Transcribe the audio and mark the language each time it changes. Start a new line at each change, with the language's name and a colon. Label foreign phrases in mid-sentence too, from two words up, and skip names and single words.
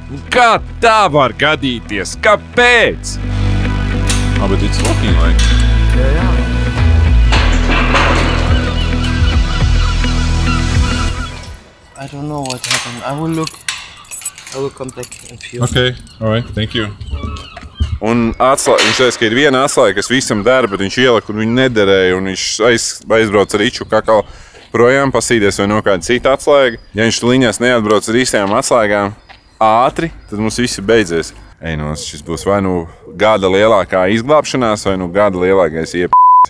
Latvian: Kā tā var gadīties? Kāpēc?
English: But it's working like. Yeah. I don't know what happened. I will look. I will contact a few. Okay, all right, thank you.
Latvian: Un viņš teica, ka ir viena atslēga, kas visam dara, bet viņš ielika un viņu nederēja. Un viņš aizbrauc ar Riču kakao projām, pasīties vai no kāda cita atslēga. Ja viņš liņās neatbrauc ar īstajām atslēgām ātri, tad mums viss ir beidzies. Šis būs vai nu gada lielākā izglābšanās, vai nu gada lielākais iep***s.